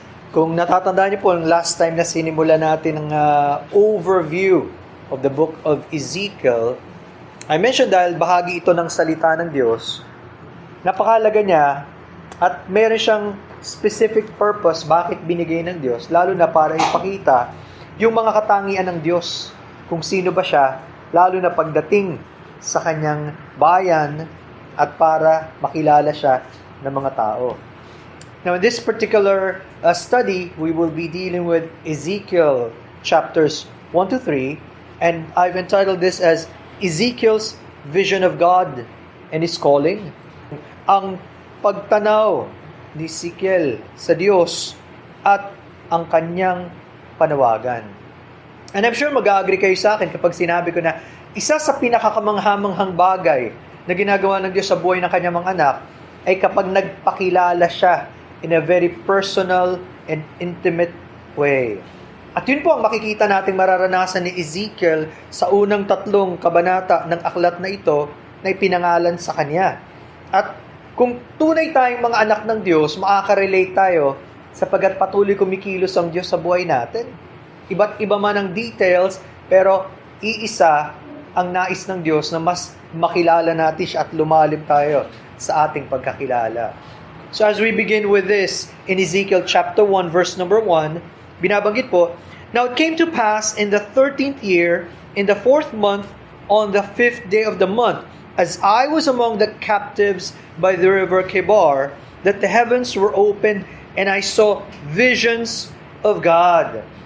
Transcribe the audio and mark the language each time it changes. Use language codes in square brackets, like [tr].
[tl] Kung natatandaan niyo po, [en] last time [tl] na sinimula natin ang [en] overview of the book of Ezekiel, I mentioned [tl] dahil bahagi ito ng salita ng Diyos, napakalaga niya at meron siyang specific purpose bakit binigay ng Diyos, lalo na para ipakita yung mga katangian ng Diyos, kung sino ba siya, lalo na pagdating sa kanyang bayan at para makilala siya ng mga tao. [en] Now, in this particular study, we will be dealing with Ezekiel chapters 1 to 3, and I've entitled this as Ezekiel's Vision of God and His Calling. [tl] Ang pagtanaw ni Ezekiel sa Diyos at ang kanyang panawagan. [en] And I'm sure [tl] mag-agree kayo sa akin kapag sinabi ko na isa sa pinakakamanghamanghang bagay na ginagawa ng Diyos sa buhay ng kanyang mga anak ay kapag nagpakilala siya [en] in a very personal and intimate way. [tl] At yun po ang makikita nating mararanasan ni Ezekiel sa unang 3 kabanata ng aklat na ito na ipinangalan sa kanya. At kung tunay tayong mga anak ng Diyos, makaka-relate tayo sapagkat patuloy kumikilos ang Diyos sa buhay natin. Iba't iba man ang details, pero iisa ang nais ng Diyos na mas makilala natin siya at lumalim tayo sa ating pagkakilala. [en] So as we begin with this, in Ezekiel chapter 1, verse number 1, [tl] binabanggit po, [en] "Now it came to pass in the 13th year, in the 4th month, on the 5th day of the month, as I was among the captives by the river Kebar, that the heavens were opened, and I saw visions of God."